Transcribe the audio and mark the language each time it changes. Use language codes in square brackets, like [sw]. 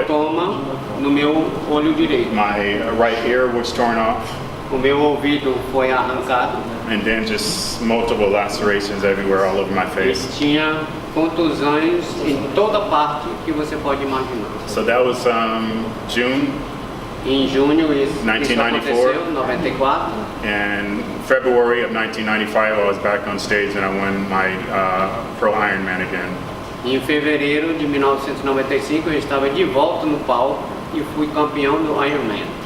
[pt] hematoma no meu olho direito. [en] My right ear was torn off, [pt] O meu ouvido foi arrancado. [en] and then just multiple lacerations everywhere, all over my face. [pt] Tinha contusões em toda parte que você pode imaginar. [en] So that was June, [pt] Em junho isso [en] 1994. [pt] aconteceu, 94. [en] and February of 1995 I was back on stage and I won my Pro Ironman again. [pt] Em fevereiro de 1995 eu estava de volta no palco e fui campeão do Ironman.